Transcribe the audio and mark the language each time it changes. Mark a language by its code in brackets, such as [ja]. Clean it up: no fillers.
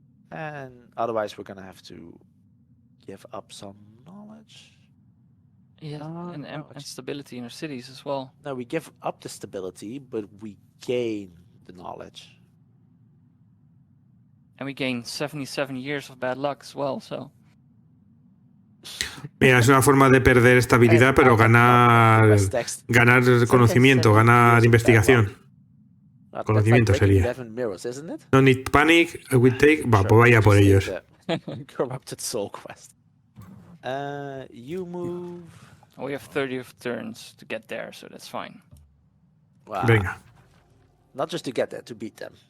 [en] And otherwise, we're gonna have to give up some knowledge. Yeah, and stability in our cities as well. No, we give up the stability, but we gain the knowledge. And we gain 77 years of bad luck as well, so. [es] Mira, es una forma de perder estabilidad, pero ganar conocimiento, ganar investigación. Conocimiento sería. [en] No need panic, I will take. [es] Va, pues vaya por ellos. [en] Corrupted soul quest. You move. We have 30 turns to get there, so that's fine. Wow. [es] Venga. [en] Not just to get there, to beat them.